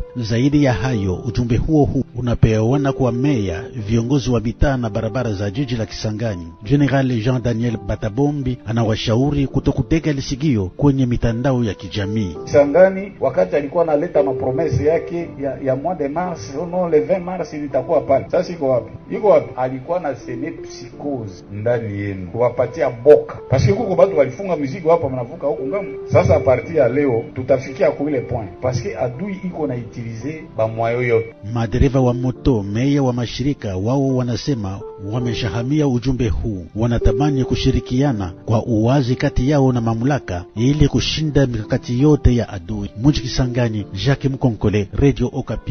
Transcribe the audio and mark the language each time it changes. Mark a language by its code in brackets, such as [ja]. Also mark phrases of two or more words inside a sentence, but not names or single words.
[sw] Zaidi ya hayo, ujumbe huo unapewana kwa meya, viongozi wa mitaa na barabara za jiji la Kisangani. General Jean Daniel Batabombi anawashauri kutokutega lisigio kwenye mitandao ya kijamii. Kisangani wakati alikuwa analeta mapromese yake ya [fr] mois de mars, non le 20 mars [sw] ilitakuwa pale. Sasa iko wapi? Iko wapi? Alikuwa na seme psychose ndani yenu, kuwapatia boka. [fr] Parce que [sw] kuko watu walifunga mizigo hapa mnavuka huko ngamu. Sasa [fr] a partir [sw] ya leo tutafikia kwa ile point. [fr] Parce que [sw] adui iko na utiliser ba moyo yote. Madereva wa moto, meya wa mashirika wao wanasema wameshahamia ujumbe huu. Wanatamani kushirikiana kwa uwazi kati yao na mamlaka ili kushinda mikakati yote ya adui. Mji Kisangani, Jacques Mkonkole, Radio Okapi.